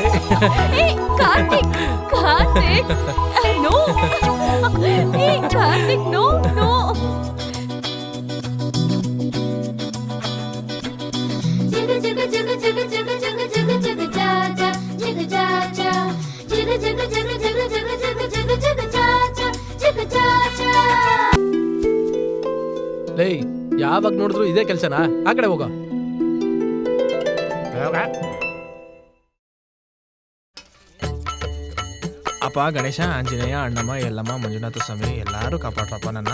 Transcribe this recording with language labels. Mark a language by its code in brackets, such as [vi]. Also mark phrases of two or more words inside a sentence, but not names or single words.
[kn] ಏ, ಕಾರ್ತಿಕ್ ಕಾರ್ತಿಕ್ ನೋ ಏ ಕಾರ್ತಿಕ್ ನೋ ನೋ Jigga jigga jigga jigga jigga jigga jigga jigga ja ja jigga ja ja jigga jigga jigga jigga jigga jigga jigga jigga ja ja jigga ja ja. ಲೇ ಯಾವಾಗ ನೋಡಿದ್ರು ಇದೇ ಕೆಲ್ಸನಾ? ಆ ಕಡೆ ಹೋಗ. ಅಪ್ಪ ಗಣೇಶ, ಆಂಜನೇಯ, ಅಣ್ಣಮ್ಮ, ಯಲ್ಲಮ್ಮ, ಮಂಜುನಾಥ ಸ್ವಾಮಿ ಎಲ್ಲಾರು ಕಾಪಾಡ್ರಪ್ಪ ನನ್ನ.